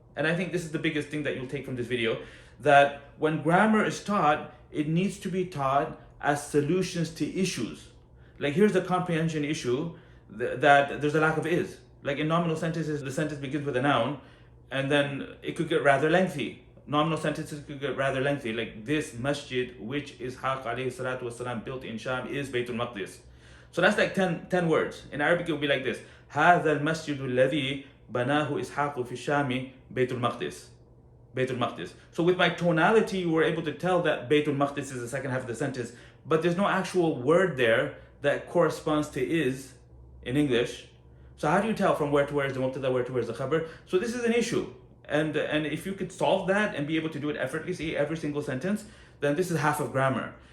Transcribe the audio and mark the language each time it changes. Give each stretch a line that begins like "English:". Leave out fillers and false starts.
English: And I think this is the biggest thing that you'll take from this video, that when grammar is taught, it needs to be taught as solutions to issues. Like, here's a comprehension issue that there's a lack of is. Like in nominal sentences, the sentence begins with a noun, and then it could get rather lengthy. Nominal sentences could get rather lengthy, like this masjid, which Ishaq alayhi salatu wasalam built in Sham, is Baytul Maqdis. So that's like 10 words. In Arabic, it would be like this:
Arabic: هذا المسجد الذي بناه إسحاق في الشام بيت المقدس.
English: Baytul Maqdis. So with my tonality, you were able to tell that Baytul Maqdis is the second half of the sentence, but there's no actual word there that corresponds to is in English. So how do you tell from where to where is the mubtada, where to where is the khabar? So this is an issue. And if you could solve that and be able to do it effortlessly every single sentence, then this is half of grammar.